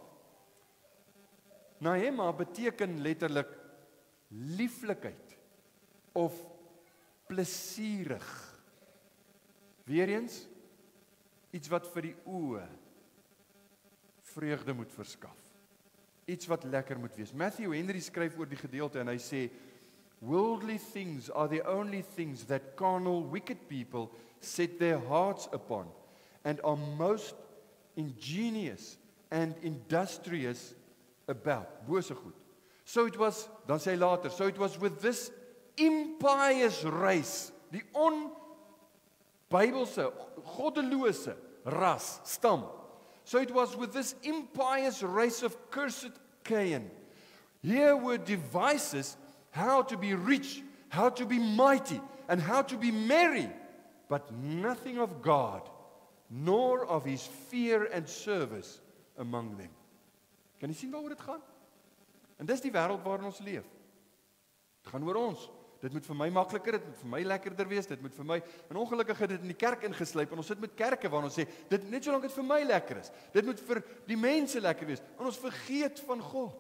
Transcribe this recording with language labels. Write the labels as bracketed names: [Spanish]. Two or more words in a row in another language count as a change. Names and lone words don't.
[Afrikaans] Naema beteken letterlik lieflikheid of plesierig. Weereens iets wat vir die oë vreugde moet verskaf. Iets wat lekker moet wees. Matthew Henry skryf oor die gedeelte en hy sê, [English] worldly things are the only things that carnal, wicked people set their hearts upon and are most ingenious and industrious about. [Afrikaans] Bose goed. [English] So it was, [Afrikaans] dan sê hy later, [English] so it was with this impious race, [Afrikaans] die onbybelse, goddelose ras, stam. [English] So it was with this impious race of cursed Cain. Here were devices how to be rich, how to be mighty, and how to be merry, but nothing of God, nor of his fear and service among them. [Afrikaans] Kan jy sien waaroor dit gaan? En dis die wêreld waarin ons leef. Dit gaan oor ons. Dit moet vir my makliker, dit moet vir my lekkerder wees, dit moet vir my, en ongelukkig het dit in die kerk ingeslyp, en ons sit met kerke waar ons sê, dit net solank dit vir my lekker is, dit moet vir die mense lekker wees, en ons vergeet van God.